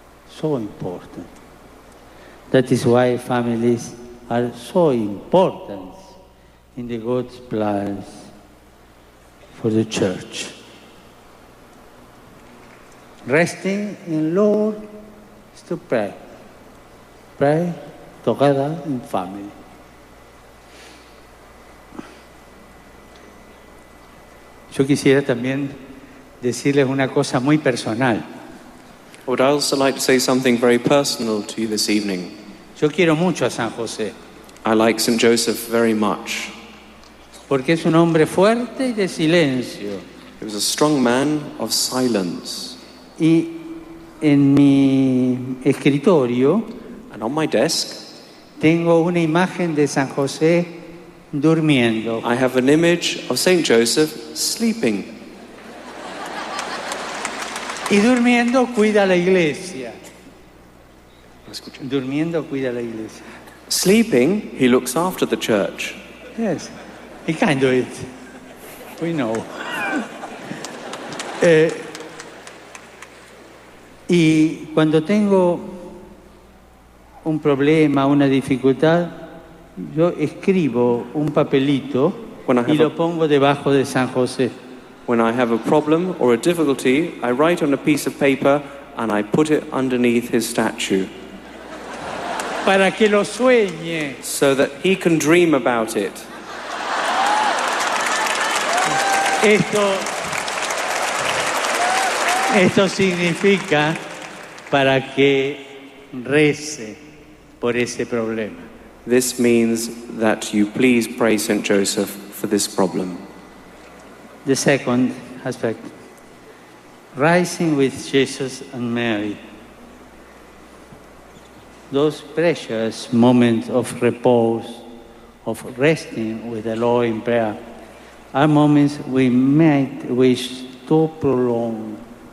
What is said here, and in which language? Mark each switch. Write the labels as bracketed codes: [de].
[en] So important. That is why families are so important in the God's plans for the church. Resting in Lord is to pray. Pray together in family. [es] Yo quisiera también decirles una cosa muy personal. [en] I would also like to say something very personal to you this evening. [es] Yo quiero mucho a San José. [en] I like St. Joseph very much. [es] Porque es un hombre fuerte y de silencio. [en] He was a strong man of silence. [es] Y en mi escritorio [en] And on my desk, [es] tengo una imagen de San José durmiendo. [en] I have an image of St. Joseph sleeping. [es] Y durmiendo cuida la iglesia. Durmiendo cuida la iglesia. [en] Sleeping, he looks after the church. Yes, he can do it. We know. [es] Y cuando tengo un problema, una dificultad, yo escribo un papelito y lo pongo debajo de San José. [en] When I have a problem or a difficulty, I write on a piece of paper and I put it underneath his statue. [es] Para que lo sueñe. [en] So that he can dream about it. [es] Esto significa para que rece por ese problema. [en] This means that you please pray St. Joseph for this problem. The second aspect, rising with Jesus and Mary. Those precious moments of repose, of resting with the Lord in prayer, are moments we might wish to prolong.